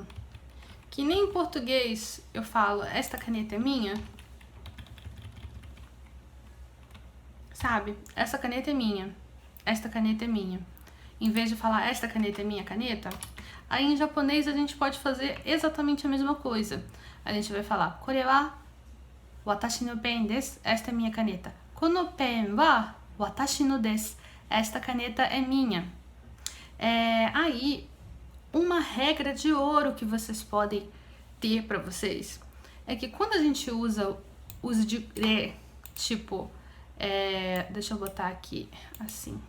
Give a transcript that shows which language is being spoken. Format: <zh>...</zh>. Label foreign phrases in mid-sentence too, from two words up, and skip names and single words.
<pt>Que nem em português eu falo, esta caneta é minha. Sabe? Essa caneta é minha. Esta caneta é minha. Em vez de falar esta caneta é minha caneta, aí em japonês a gente pode fazer exatamente a mesma coisa. A gente vai falar</pt> <ja>これは私のペンです.</ja> <pt>Esta é minha caneta.</pt> <ja>このペンは私のです.</ja> <pt>Esta caneta é minha. Aí, uma regra de ouro que vocês podem ter para vocês é que quando a gente usa os de re, tipo, deixa eu botar aqui assim.</pt>